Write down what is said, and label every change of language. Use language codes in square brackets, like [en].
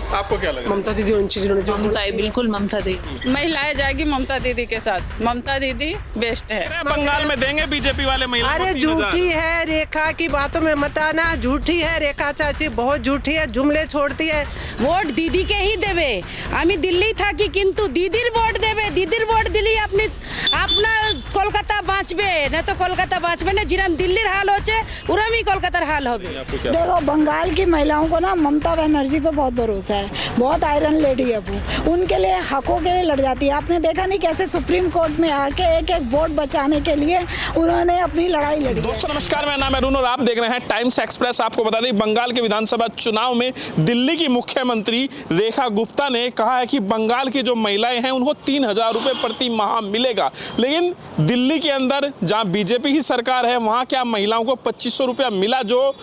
[hi] आपको क्या लग रहा है? ममता दीदी उन चीजों जो बिल्कुल ममता दीदी। महिलाएं जाएगी ममता दीदी के साथ, ममता दीदी बेस्ट है। बंगाल में देंगे बीजेपी वाले महिला। अरे झूठी है, रेखा की बातों में मत आना, झूठी है रेखा चाची, बहुत झूठी है, जुमले छोड़ती है। [bn] ভোট দিদিকেই দেবে। আমি দিল্লি থাকি কিন্তু দিদির ভোট দেবে, দিদির ভোট দিলেই আপনি আপনার কলকাতা বাঁচবে, না তো কলকাতা বাঁচবে না। যেরকম দিল্লির হাল হচ্ছে ওরমই কলকাতার হাল হবে। [hi] देखो बंगाल की महिलाओं को ना ममता बनर्जी पे बहुत भरोसा है, बहुत आयरन लेडी है वो, उनके लिए हकों के लिए लड़ जाती है। आपने देखा नहीं कैसे सुप्रीम कोर्ट में आके एक एक वोट बचाने के लिए उन्होंने अपनी लड़ाई लड़ी। दोस्तों नमस्कार, मेरा नाम है अरुण और आप देख रहे हैं टाइम्स एक्सप्रेस। आपको बता दें बंगाल के विधानसभा चुनाव में दिल्ली की मुख्यमंत्री रेखा गुप्ता ने कहा है कि बंगाल की जो महिलाएं हैं उनको 3,000 रुपए प्रति माह मिलेगा, लेकिन दिल्ली के अंदर जहां बीजेपी की सरकार है वहां क्या महिलाओं को 2,500 रुपया मिला जो